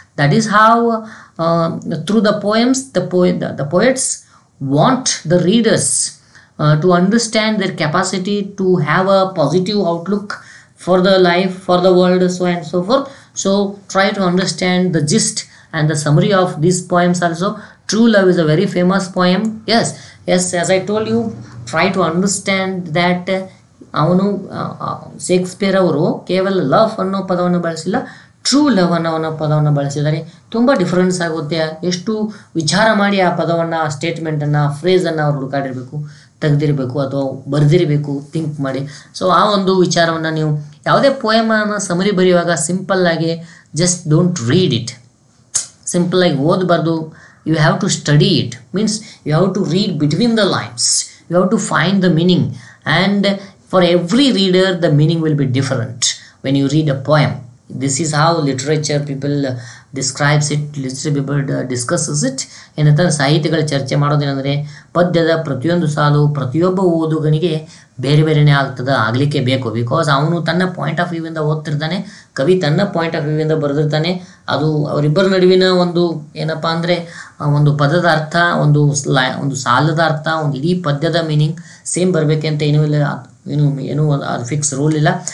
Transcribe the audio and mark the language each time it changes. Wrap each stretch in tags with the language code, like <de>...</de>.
<en>That is how through the poems the poets want the readers to understand their capacity to have a positive outlook for the life, for the world, so and so forth. So try to understand the gist and the summary of these poems also. True love is a very famous poem. Yes, as I told you, try to understand that</en> <kn>ಅವನು Shakespeare ಅವರು ಕೇವಲ love ಅನ್ನೋ ಪದವನ್ನು ಬಳಸಿಲ್ಲ, true love ಅನ್ನೋ ಪದವನ್ನು ಬಳಸಿದ್ದಾರೆ. ತುಂಬ ಡಿಫ್ರೆನ್ಸ್ ಆಗುತ್ತೆ. ಎಷ್ಟು ವಿಚಾರ ಮಾಡಿ ಆ ಪದವನ್ನು, ಆ ಸ್ಟೇಟ್ಮೆಂಟನ್ನು, ಆ ಫ್ರೇಸನ್ನು ಅವರು ಹುಡುಕಾಡಿರಬೇಕು, ತೆಗೆದಿರಬೇಕು ಅಥವಾ ಬರೆದಿರಬೇಕು, ಥಿಂಕ್ ಮಾಡಿ. ಸೊ ಆ ಒಂದು ವಿಚಾರವನ್ನು ನೀವು ಯಾವುದೇ ಪೋಯಮನ್ನು ಸಮರಿ ಬರೆಯುವಾಗ ಸಿಂಪಲ್ಲಾಗಿ</kn> <en>just don't read it,</en> <kn>ಸಿಂಪಲ್ಲಾಗಿ ಓದಬಾರ್ದು.</kn> <en>You have to study it, means you have to read between the lines, you have to find the meaning, and for every reader the meaning will be different. when you read a poem. This is how literature people describes it, literature people discusses it.</en> <kn>ಏನಂತಂದ್ರೆ ಸಾಹಿತ್ಯಗಳ ಚರ್ಚೆ ಮಾಡೋದೇನೆಂದರೆ ಪದ್ಯದ ಪ್ರತಿಯೊಂದು ಸಾಲು ಪ್ರತಿಯೊಬ್ಬ ಓದುಗನಿಗೆ ಬೇರೆ ಬೇರೆನೇ ಆಗಲಿಕ್ಕೆ ಬೇಕು. ಬಿಕಾಸ್ ಅವನು ತನ್ನ ಪಾಯಿಂಟ್ ಆಫ್ ವ್ಯೂವಿಂದ ಓದ್ತಿರ್ತಾನೆ, ಕವಿ ತನ್ನ ಪಾಯಿಂಟ್ ಆಫ್ ವ್ಯೂವಿಂದ ಬರೆದಿರ್ತಾನೆ. ಅದು ಅವರಿಬ್ಬರ ನಡುವಿನ ಒಂದು ಏನಪ್ಪ ಅಂದರೆ ಒಂದು ಪದದ ಅರ್ಥ, ಒಂದು ಸಾಲದ ಅರ್ಥ, ಒಂದು ಇಡೀ ಪದ್ಯದ ಮೀನಿಂಗ್ ಸೇಮ್ ಬರಬೇಕಂತ ಏನು ಅದು ಫಿಕ್ಸ್ ರೂಲ್ ಇಲ್ಲ.</kn>